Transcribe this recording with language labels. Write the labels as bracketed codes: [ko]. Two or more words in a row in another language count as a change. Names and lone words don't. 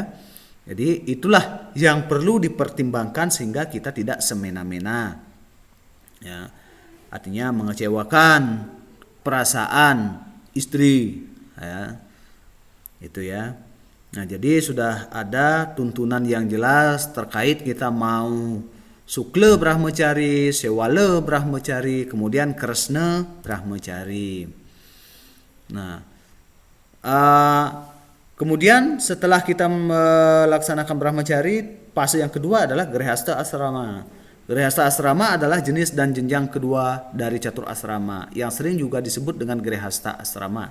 [id] Jadi itulah yang perlu dipertimbangkan sehingga kita tidak semena-mena. Ya, artinya mengecewakan perasaan istri. Ya, itu ya. Nah, jadi sudah ada tuntunan yang jelas terkait kita mau sukla brahmacari, sewala brahmacari, kemudian kresna brahmacari. Nah, kemudian setelah kita melaksanakan brahmacari, fase yang kedua adalah grihasta asrama. Grihasta asrama adalah jenis dan jenjang kedua dari catur asrama yang sering juga disebut dengan grihasta asrama.